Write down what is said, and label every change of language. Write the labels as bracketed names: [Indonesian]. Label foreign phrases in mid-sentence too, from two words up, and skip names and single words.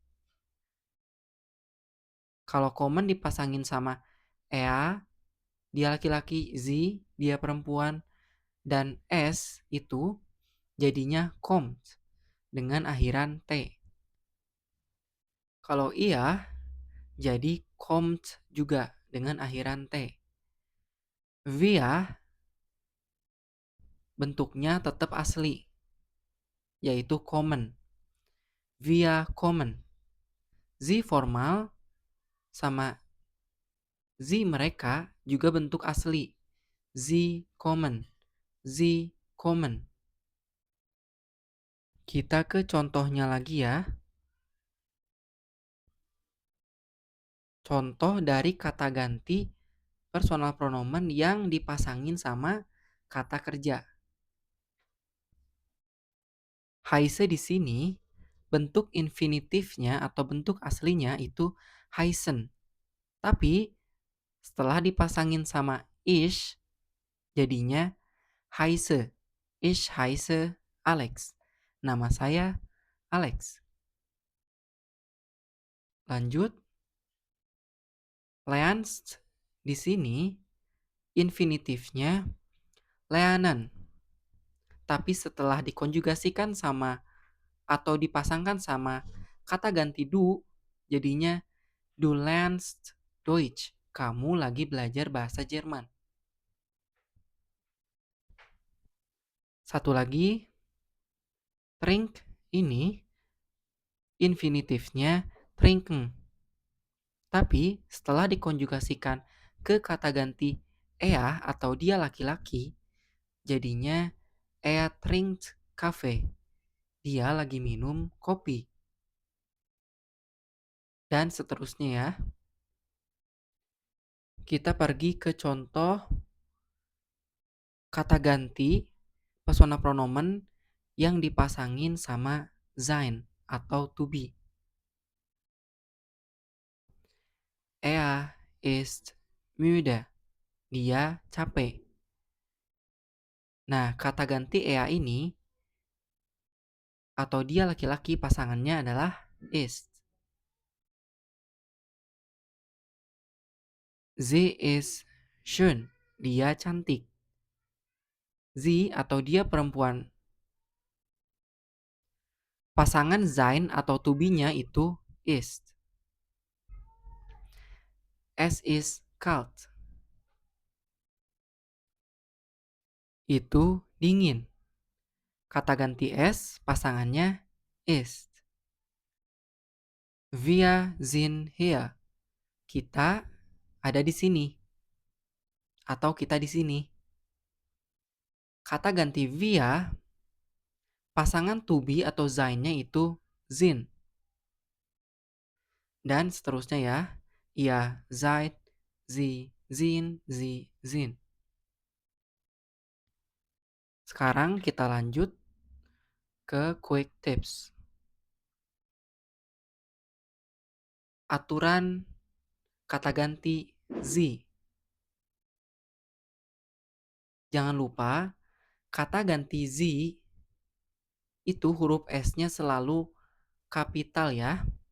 [Indonesian] Kalau common dipasangin sama ea, dia laki-laki, z, dia perempuan, dan s itu jadinya kommt dengan akhiran t. Kalau iya, jadi kommt juga dengan akhiran t. Wir bentuknya tetap asli, yaitu common. [German] Wir kommen. [Indonesian] Sie formal sama sie mereka juga bentuk asli. [German] Sie kommen. Sie kommen. [Indonesian] Kita ke contohnya lagi ya. Contoh dari kata ganti [German] personal pronomen [Indonesian] yang dipasangin sama kata kerja. Heiße di sini bentuk infinitifnya atau bentuk aslinya itu heißen. Tapi setelah dipasangin sama ich jadinya heiße. [German] Ich heiße Alex. [Indonesian] Nama saya Alex. Lanjut. Lernst di sini infinitifnya lernen. Tapi setelah dikonjugasikan sama atau dipasangkan sama kata ganti du, jadinya [German] du lernst Deutsch. [Indonesian] Kamu lagi belajar bahasa Jerman. Satu lagi, trink ini infinitifnya trinken. Tapi setelah dikonjugasikan ke kata ganti ea atau dia laki-laki, jadinya [German] er trinkt Kaffee. [Indonesian] Dia lagi minum kopi. Dan seterusnya ya. Kita pergi ke contoh kata ganti [German] personal pronomen [Indonesian] yang dipasangin sama sein atau [English] to be. [German] Er ist müde. [Indonesian] Dia capek. Nah, kata ganti ea ini atau dia laki-laki pasangannya adalah ist. [German] Sie ist schön. [Indonesian] Dia cantik. Sie atau dia perempuan. Pasangan sein atau [English] to be- [Indonesian] nya itu ist. [German] Es ist kalt. [Indonesian] Itu dingin. Kata ganti es pasangannya ist. [German] Wir sind hier. [Indonesian] Kita ada di sini atau kita di sini. Kata ganti wir, pasangan [English] to be [Indonesian] atau sein-nya itu sind. Dan seterusnya ya. [German] Ihr seid, sie sind, sie sind. [Indonesian] Sekarang kita lanjut ke [English] quick tips. [Indonesian] Aturan kata ganti sie. Jangan lupa, kata ganti sie itu huruf S-nya selalu kapital ya.